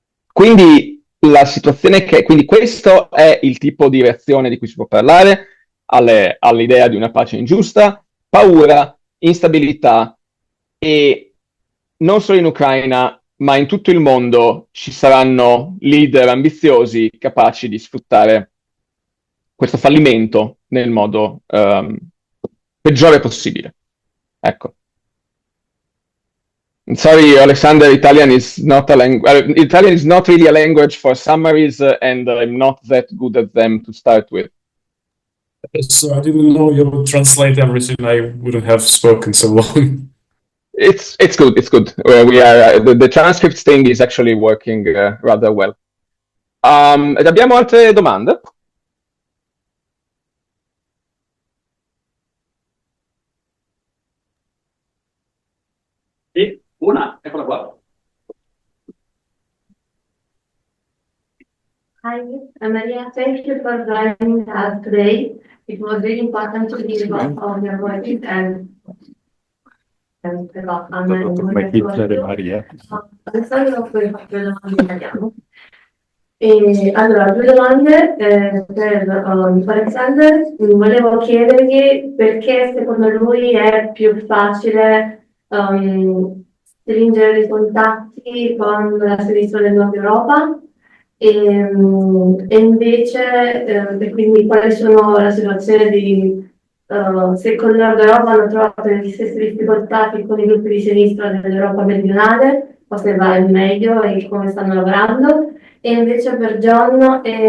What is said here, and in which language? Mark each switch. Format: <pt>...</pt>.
<it>Quindi la situazione quindi questo è il tipo di reazione di cui si può parlare all'idea di una pace ingiusta, paura, instabilità, e non solo in Ucraina, ma in tutto il mondo ci saranno leader ambiziosi capaci di sfruttare questo fallimento nel modo peggiore possibile. Ecco.</it> <en>Sorry, Alexander, Italian is not really a language for summaries, and I'm not that good at them to start with. So I didn't know you would translate everything. I wouldn't have spoken so long. It's good. It's good. We are the transcript thing is actually working rather well.</en> <it>Ed abbiamo altre domande? Sì, una, eccola qua.</it> <en>Hi, Maria. Thank you for joining us today. It was really important to hear about your voices and about Anna and Maria.</en> <it>Adesso poi faccio le domande in italiano. Allora, due domande per Alexander. Volevo chiedergli perché secondo lui è più facile stringere i contatti con la sinistra del Nord Europa e invece e quindi quali sono la situazione di se con il Nord Europa hanno trovato le stesse difficoltà che con i gruppi di sinistra dell'Europa meridionale o se va in meglio e come stanno lavorando, e invece per John</it>